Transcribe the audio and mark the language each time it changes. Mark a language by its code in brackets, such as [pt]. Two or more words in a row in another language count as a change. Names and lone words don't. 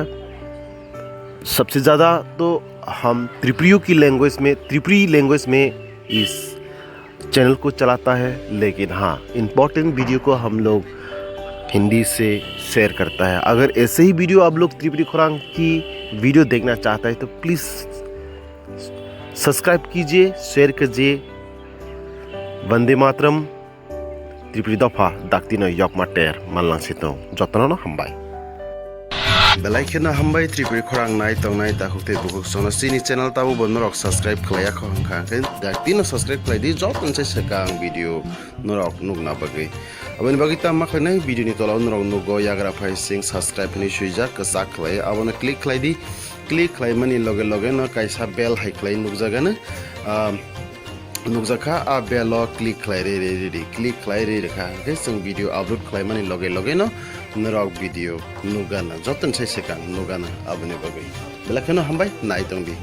[hi] सबसे ज़्यादा तो हम त्रिपुरी लैंग्वेज में इस चैनल को चलाता है, लेकिन हाँ, [en] important video [hi] को हम लोग हिंदी से शेयर करता है। अगर ऐसे ही वीडियो आप लोग त्रिपुरी खोरांग की वीडियो देखना चाहता है तो [en] please subscribe [hi] कीजिए, शेयर कीजिए। वंदे मातरम। [trp] त्रिपुरी दफा दाक्तिनो यकमा टेर मानलांसितो जतनो हामबाय। बेलाइखनो हामबाय त्रिपुरी खरां नाय तंनाय दाहुते बुकुक सोना सिनी चैनल ताबो बनरक सब्सक्राइब खलाया खंखा के दाक्तिनो सब्सक्राइब खलायदि जतन से सकां भिडियो नरक नुगना बगै अबनि बगै तामा खनै भिडियो नि तलाव नरक नुगो याग्रा फाइ सिंग सब्सक्राइब नि सुइजा कसा खलाय अबने क्लिक खलायदि क्लिक खलायमानि लगे लगे न काइसा बेल हाइ खलाय नुगजागानो नुगजाखा आ बेल क्लिक खलाय रे क्लिक खलाय रे रेखा के जों [en] video upload [trp] खलायमानि लगे लगे न नरक भिडियो नुगाना जतन से सकां नुगाना अबनि बगै बेलाखनो हामबाय नाय तंदि